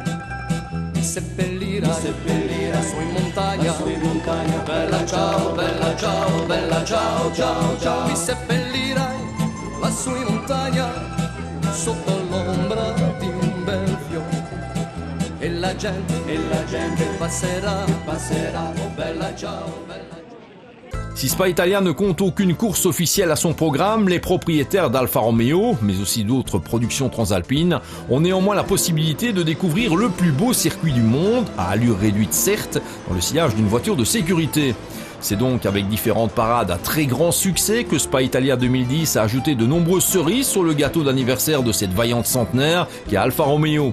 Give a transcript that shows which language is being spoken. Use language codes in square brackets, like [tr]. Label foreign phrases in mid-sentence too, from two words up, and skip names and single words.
[it] Mi seppellirai su in montagna, bella ciao, bella ciao, bella ciao, ciao, ciao. Mi seppellirai lassù in montagna, sotto l'ombra di un bel fiore. E la gente passerà, oh bella ciao, bella ciao. [fr] Si Spa Italia ne compte aucune course officielle à son programme, les propriétaires d'Alfa Romeo, mais aussi d'autres productions transalpines, ont néanmoins la possibilité de découvrir le plus beau circuit du monde, à allure réduite certes, dans le sillage d'une voiture de sécurité. C'est donc avec différentes parades à très grand succès que Spa Italia 2010 a ajouté de nombreuses cerises sur le gâteau d'anniversaire de cette vaillante centenaire qu'est Alfa Romeo.